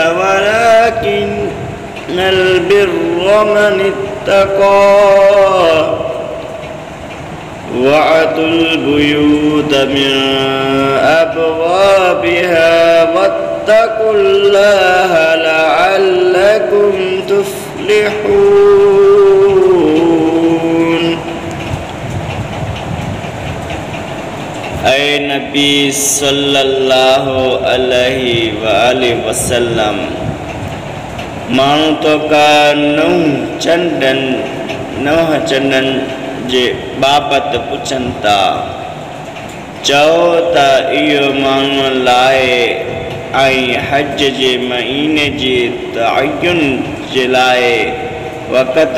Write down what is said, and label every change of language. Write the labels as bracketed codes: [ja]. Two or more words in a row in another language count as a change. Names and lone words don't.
[ar] ولكن البر من اتقى وأتوا البيوت من أبوابها واتقوا الله لعلكم تفلحون. [sd] ऐ नबी [ar] صلى الله عليه وسلم, [sd] माण्हू तो का नव चंडन जे बाबत पुछन था। चओ त इहो माण्हू लाइ ऐं हज जे महीने जे तअय्युन जे लाइ वक़्त